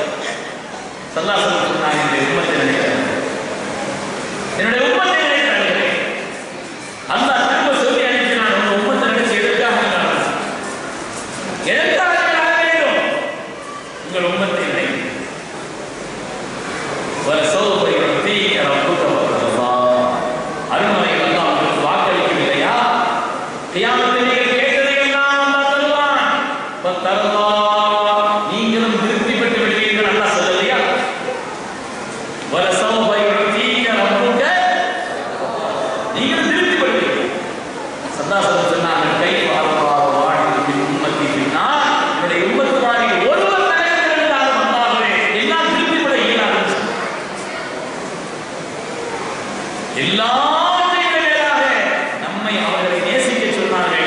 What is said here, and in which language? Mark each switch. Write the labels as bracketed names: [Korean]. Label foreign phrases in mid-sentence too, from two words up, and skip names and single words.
[Tamil] சல்லாசலம் சொன்னாங்க, என்னுடைய உம்மத்தை நினைக்கிறேன், என்னுடைய உம்மத்தை நினைத்து அழுகிறேன். அல்லாஹ் திரும்ப சொல்லி அனுப்பினான், உங்க உம்மத்தை நினைச்சு எதற்காக அழ வேண்டும்? உங்கள் உம்மத்தை நினைத்து [Arabic] وَلَسَوْفَ يُعْطِيكَ رَبُّكَ فَتَرْضَىٰ. [Tamil] அருள்மறையில் அல்லாஹ் உங்களுக்கு வாக்களிக்கவில்லையா? கியாமத்தில் நீங்கள் கேட்டதையெல்லாம் அல்லாஹ் தருவான். ஃபதர்தா, நீங்களும் திருப்தி பெற்று விடுவீர்கள் அல்லாஹ் சொல்லலையா? [Arabic] وَلَسَوْفَ يُعْطِيكَ رَبُّكَ, [Tamil] நீங்களும் திருப்தி பெறுவீர்கள். சல்லாசலம் சொன்னார்கள், [Arabic] كيف الله واحد في أمتي في النار, [Tamil] என்னுடைய உம்மத்துமாரில் ஒருவர் நரகத்தில் இருந்தாலும் அல்லாஹ்வே எல்லாம் திருப்தி பெற இயலாது. எல்லாவற்றையும் மேலாக நம்மை அவர்களை நேசிக்க சொன்னார்கள்.